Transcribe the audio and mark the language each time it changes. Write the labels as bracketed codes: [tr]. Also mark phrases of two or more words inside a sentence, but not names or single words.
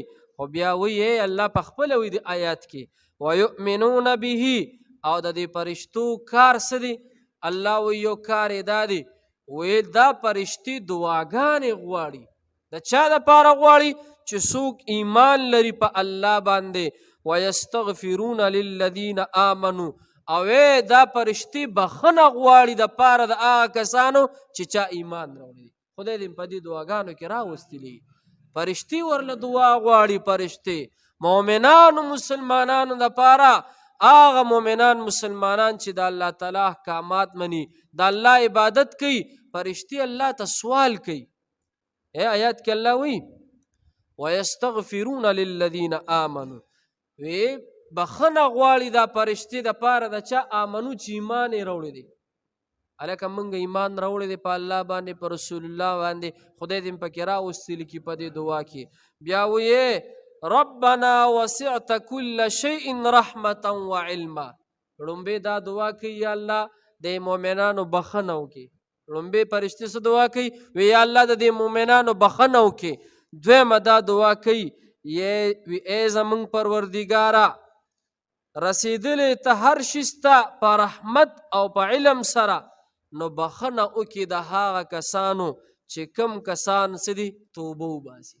[ps] خو بیا وی الله په خپله وی د آیات کې [ar] وَيُؤْمِنُونَ بِهِ، [ps] او د دې فرشتو کار څه دی؟ الله وی یو کار یې دا دی، وی دا فرشتې دعاګانې غواړي. د چا دپاره غواړي؟ چې څوک ایمان لري په الله باندې. [ar] وَيَسْتَغْفِرُونَ لِلَّذِينَ آمَنُوا، [ps] او دا فرشتې بخښنه غواړي د پاره د هغه کسانو چې چا ایمان راوړي. خدای دې په دې دعاګانو کې راوستلي، فرشتې ورله دعا غواړي. فرشتې مؤمنانو مسلمانانو دپاره، هغه مؤمنان مسلمانان چې د الله تعالی احکامات مني، د الله عبادت کوي، فرشتې الله ته سوال کوي. آیات کې الله وی [ar] وَيَسْتَغْفِرُونَ لِلَّذِينَ آمَنُوا، [ps] وی بخښنه غواړي دا فرشتې دپاره د چا آمنو چې ایمان یې راوړی دی. هلکه موږ ایمان راوړی دی په الله باندې، په رسول الله باندې، خدای دې پکې راوستلي کي په دې دعا کې. بیا وی [ar] ربنا وسعت كل شيء رحمة وعلما، [ps] لومبې دا دعا کوي یا الله د مؤمنانو بخښنه وکړي. لومبې فرشتې څه دعا کوي؟ وی یا الله د دې مؤمنانو بخښنه وکړي. دویمه دا دعا کوي ای زمونږ پروردګاره، رسیدلی ته هر شي ستا په رحمت او په علم سره، نو بخښنه وکړي د هغه کسانو چې کوم کسان څه دي توبه وباسي.